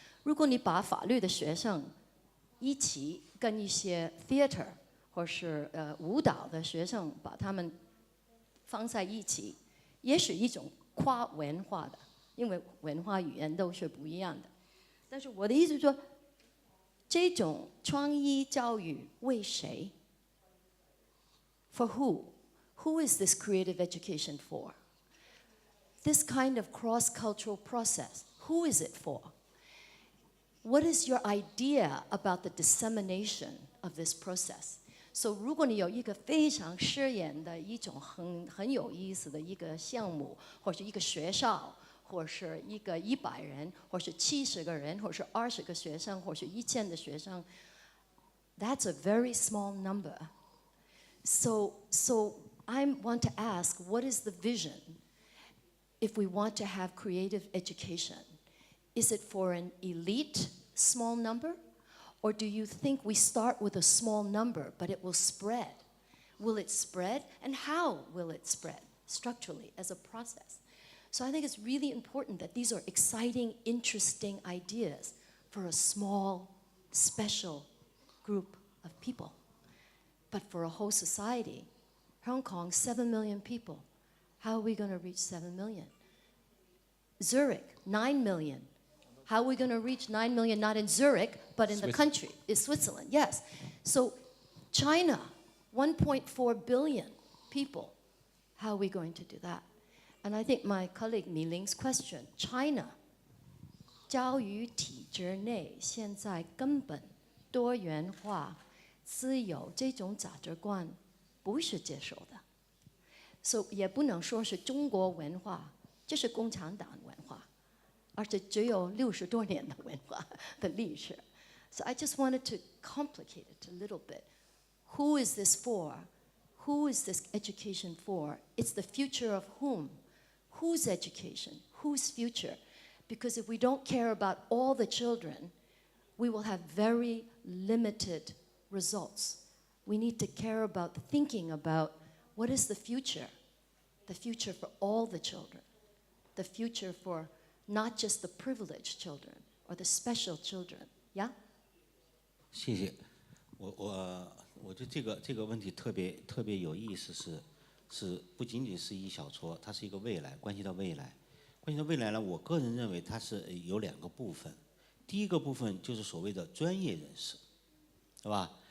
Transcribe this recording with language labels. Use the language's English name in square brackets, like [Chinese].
[Chinese] 如果你把法律的学生一起跟一些 theater 或是舞蹈的学生把他们放在一起，也是一种跨文化的，因为文化语言都是不一样的。但是我的意思是说，这种创意教育为谁 ？ [English] For who? Who is this creative education for? This kind of cross-cultural process, who is it for? What is your idea about the dissemination of this process? [Chinese] So 如果你有一个非常实验的一种很有意思的一个项目，或是一个学校，或是一个100人，或是70个人，或是20个学生，或是1000的学生 ， [English] that's a very small number. So I want to ask, what is the vision if we want to have creative education? Is it for an elite small number? Or do you think we start with a small number, but it will spread? Will it spread? And how will it spread structurally as a process? So I think it's really important that these are exciting, interesting ideas for a small, special group of people. But for a whole society, Hong Kong, 7 million people. How are we going to reach 7 million? Zurich, 9 million. How are we going to reach 9 million, not in Zurich, but in the country, in Switzerland? Yes. So China, 1.4 billion people. How are we going to do that? And I think my colleague Mi Ling's question, China, [Chinese] 教育体制内现在根本多元化、自由这种价值观不是接受的，所以也不能说是中国文化，这是共产党文化，而且只有60多年的文化的历史。 [English] So I just wanted to complicate it a little bit. Who is this for? Who is this education for? It's the future of whom? Whose education? Whose future? Because if we don't care about all the children, we will have very limited results. We need to care about thinking about what is the future for all the children, the future for not just the privileged children or the special children. Yeah? [Chinese] 谢谢。我觉得这个问题特别有意思，是不仅仅是一小撮，它是一个未来，关系到未来。关系到未来呢，我个人认为它是有2个部分。第一个部分就是所谓的专业人士，是吧？